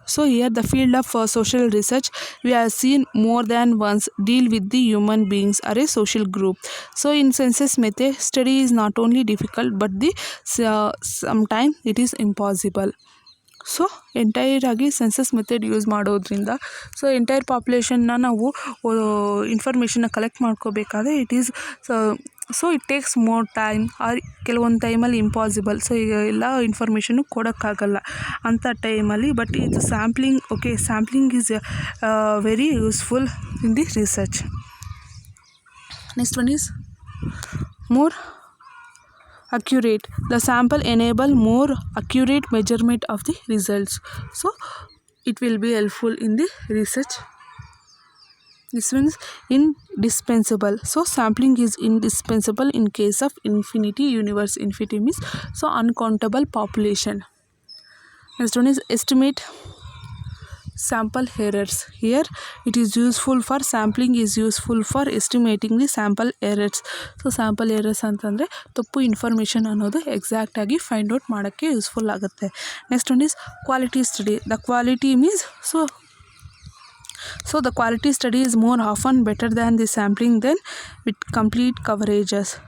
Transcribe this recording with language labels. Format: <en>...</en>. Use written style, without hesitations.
<en>So here the field of social research we have seen more than once deal with the human beings or a social group. So in census method study is not only difficult but sometimes it is impossible.</en> <kn>So entire ಆಗಿ census method use ಮಾಡೋದ್ರಿಂದ so entire ಪಾಪ್ಯುಲೇಷನ್ನ ನಾವು ಇನ್ಫಾರ್ಮೇಷನ್ನ collect ಮಾಡ್ಕೋಬೇಕಾದ್ರೆ</kn> <en>it is so it takes more time</en> <kn>R ಕೆಲವೊಂದು ಟೈಮಲ್ಲಿ impossible. So ಈಗ ಎಲ್ಲ information ಕೊಡೋಕ್ಕಾಗಲ್ಲ ಅಂಥ ಟೈಮಲ್ಲಿ.</kn> <en>But ಇದು sampling, okay, sampling is very useful in the research. Next one is more accurate. The sample enable more accurate measurement of the results. So it will be helpful in the research. This means indispensable. So sampling is indispensable in case of infinity universe. Infinity means so uncountable population. Next one is estimate. sample errors. Here it is useful for sampling is useful for estimating the sample errors.</en> <kn>So sample errors ಅಂತಂದರೆ ತಪ್ಪು information ಅನ್ನೋದು ಎಕ್ಸಾಕ್ಟಾಗಿ find out ಮಾಡೋಕ್ಕೆ useful ಆಗುತ್ತೆ.</kn> <en>Next one is quality study. The quality means So the quality study is more often better than the sampling than with complete coverages.</en>